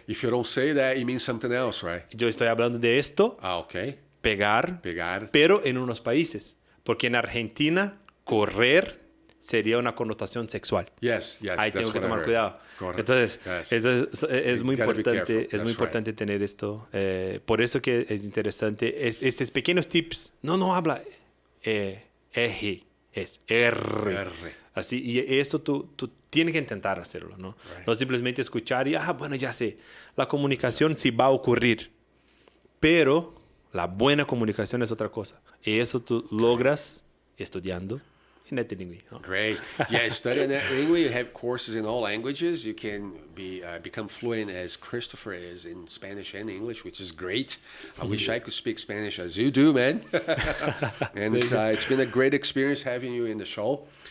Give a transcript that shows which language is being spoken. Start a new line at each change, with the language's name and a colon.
English: If you don't say that, it means something else, right?
Spanish: Yo estoy hablando de esto.
English: Okay.
Spanish: Pegar. Pero en unos países. Porque en Argentina, correr sería una connotación sexual.
English: Yes,
Spanish: Ahí tengo que tomar cuidado. Entonces, es muy importante tener esto. Por eso que es interesante estos pequeños tips. No habla R, es R. Así, y esto tú tienes que intentar hacerlo, ¿no? Right. No simplemente escuchar y, bueno, ya sé. La comunicación sí va a ocurrir, pero la buena comunicación es otra cosa. Y eso tú logras estudiando native English. Oh.
English: Great. Yeah, studying native English. You have courses in all languages. You can become fluent as Christopher is in Spanish and English, which is great. I wish I could speak Spanish as you do, man. And it's been a great experience having you in the show.